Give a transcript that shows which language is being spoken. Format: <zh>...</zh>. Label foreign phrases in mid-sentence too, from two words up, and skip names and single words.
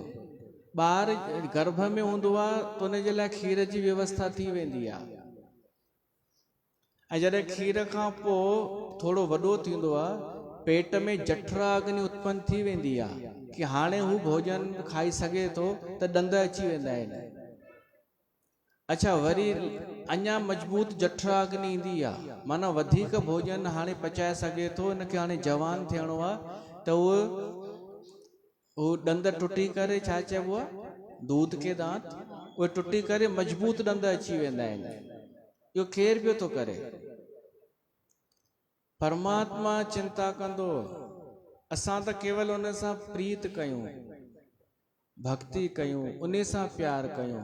<sd>ॿार गर्भ में हूंदो आहे त उन जे लाइ खीर जी व्यवस्था थी वेंदी आहे, ऐं जॾहिं खीर खां पोइ थोरो वॾो थींदो आहे, पेट में जठरा अग्नि उत्पन्न थी वेंदी आहे कि हाणे हू भोजन खाई सघे थो, त ॾंद अची वेंदा आहिनि। अच्छा, वरी अञा मजबूत जठरा अग्नि ईंदी आहे, माना वधीक भोजन हाणे पचाए सघे थो, हिनखे हाणे जवान थियणो आहे, त उहो ॾंद टुटी करे, छा चइबो आहे,</sd> <hi>दूध के दांत,</hi> <sd>उहे टुटी करे मजबूत ॾंद अची वेंदा आहिनि। इहो केरु पियो थो करे? परमात्मा चिंता कंदो, असां त केवल उन सां प्रीत कयूं, भक्ति कयूं, उन सां प्यार कयूं।</sd>